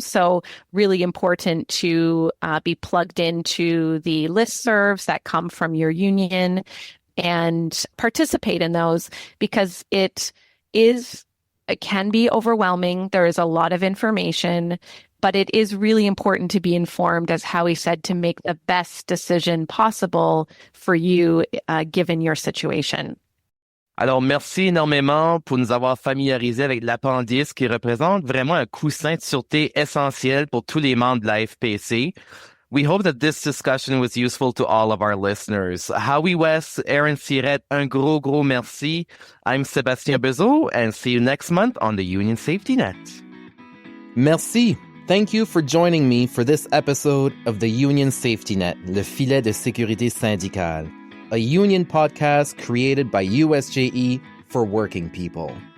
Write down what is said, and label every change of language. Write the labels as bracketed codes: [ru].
[en] So really important to be plugged into the listservs that come from your union and participate in those because it can be overwhelming. There is a lot of information, but it is really important to be informed, as Howie said, to make the best decision possible for you, given your situation. [fr] Alors, merci énormément pour nous avoir familiarisés avec l'appendice qui représente vraiment un coussin de sûreté essentiel pour tous les membres de la FPC. [en] We hope that this discussion was useful to all of our listeners. [fr] Howie West, Erin Sirett, un gros merci. [en] I'm Sébastien Bezeau, and see you next month on the Union Safety Net. Merci. Thank you for joining me for this episode of the Union Safety Net, [fr] le filet de sécurité syndicale, [en] a union podcast created by USJE for working people.